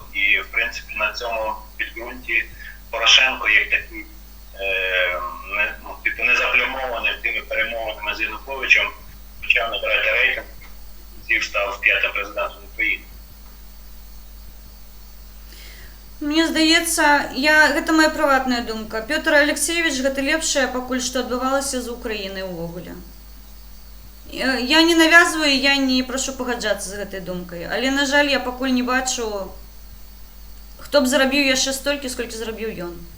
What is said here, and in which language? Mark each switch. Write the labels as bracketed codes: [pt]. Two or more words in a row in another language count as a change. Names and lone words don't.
[uk] І, в принципі, на цьому підґрунті Порошенко, як такий, не заплямований тими перемовинами з Януковичем, почав набирати рейтинг і став 5-м президентом України. Мені здається, [be] гэта моя прыватная думка. Пётр Алексеевич гэта лепшае пакуль што адбывалася з Украінай увогуле. Я не навязваю, я не прашу пагаджацца з гэтай думкай, але, на жаль, я пакуль не бачу, хто б зарабіў яшчэ столькі, сколькі зарабіў ён.